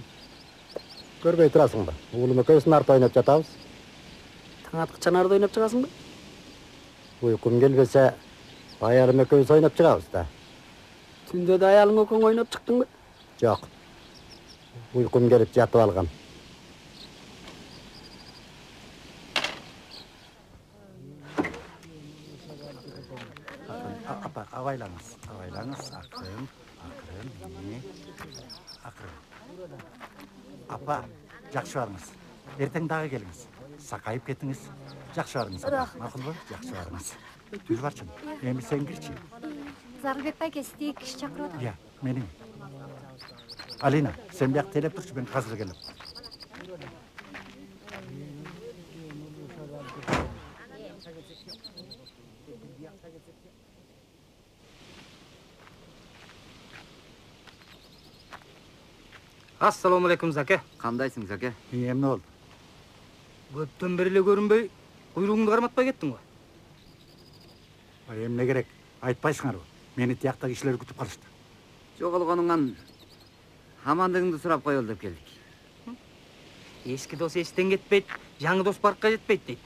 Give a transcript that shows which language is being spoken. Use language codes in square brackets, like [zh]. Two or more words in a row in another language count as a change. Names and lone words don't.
[ky] Көрбөй турасың ба? Уулум экөөбүз нарт ойноп жатабыз. Таң аткыча нарды ойноп чыгасыңбы? Уйкум келбесе, аялым экөөбүз ойноп чыгабыз да. Түндө да аялың экөөң ойноп чыктыңбы? Жок. Уйкум келип жатып алгам. Апа, абайлаңыз, акырын, акырын. Apa, [kk] жақсы барыңыз. Ертең дағы келіңіз. Сақайып кетіңіз. Жақсы барыңыз. Мақұл ба? Жақсы барыңыз. [ky] Гүлбарчын, эми сен кирчи. [kk] Зарылбек байке сізді кіші шақырып отыр. Иә, менің. Алина, сен бияқ телеп тұршы, мен қазір келіп. [ar] السلام عليكم Zake. [ky] Кандайсың, Заке? Эмне болду? Көптөн бери эле көрүнбөй, куйругуңду карматпай кеттиң го. Эмне керек? Айтпайсыңар ба? Мени тияқта кишилер күтүп калышты. Жоголгонуңан амандыгыңды сурап коелу деп келдик. Эски дос эстен кетпейт, жаңы дос баркка жетпейт дейт.